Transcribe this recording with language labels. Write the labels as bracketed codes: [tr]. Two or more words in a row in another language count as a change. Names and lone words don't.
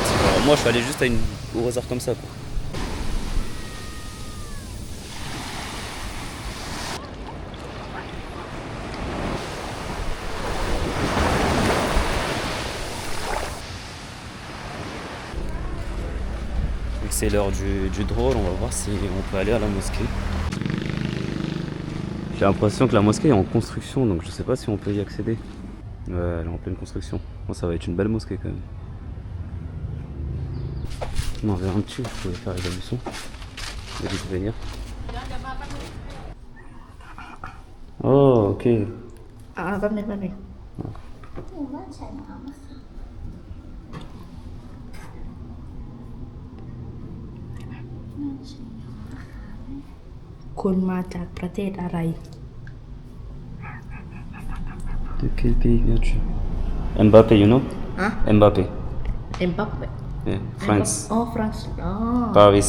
[fr] Alors, moi, je suis allé juste au hasard comme ça, quoi. Vu que c'est l'heure du drôle, on va voir si on peut aller à la mosquée. J'ai l'impression que la mosquée est en construction, donc je sais pas si on peut y accéder. Ouais, elle est en pleine construction. Bon, ça va être une belle mosquée quand même. Non, vers un petit, je pouvais faire les ablutions. Il faut venir. [en] Oh, ok. [th] แป๊บนึง คุณมาจากประเทศอะไร [fr] De quel pays viens-tu? Mbappé, [en] you know? [fr] Hein? Mbappé. [th] เอ็มบัปเป้ [en] Yeah, France. [th] อ๋อฝรั่งอ๋อ [en] Paris.